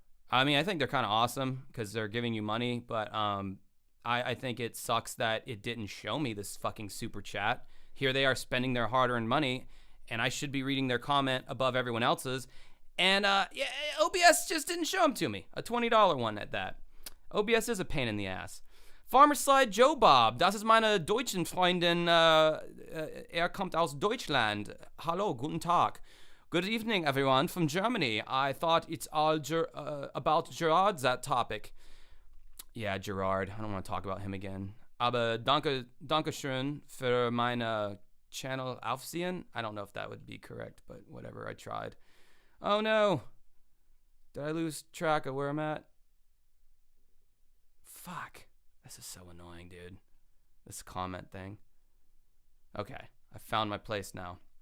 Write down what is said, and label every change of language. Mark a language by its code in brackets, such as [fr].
[en] I mean, I think they're kind of awesome because they're giving you money, but I think it sucks that it didn't show me this fucking super chat. Here they are spending their hard-earned money, and I should be reading their comment above everyone else's. And yeah, OBS just didn't show them to me. A $20 one at that. OBS is a pain in the ass. [de] Farmer Slide Joe Bob, das ist meine deutschen Freundin, kommt aus Deutschland. Hallo, guten Tag. [en] Good evening, everyone from Germany. I thought it's all about Gerard, that topic. Yeah, Gerard. I don't want to talk about him again. [de] Aber dankeschön für meine Channel aufsehen. [en] I don't know if that would be correct, but whatever, I tried. Oh no. Did I lose track of where I'm at? Fuck. This is so annoying, dude. This comment thing. Okay, I found my place now.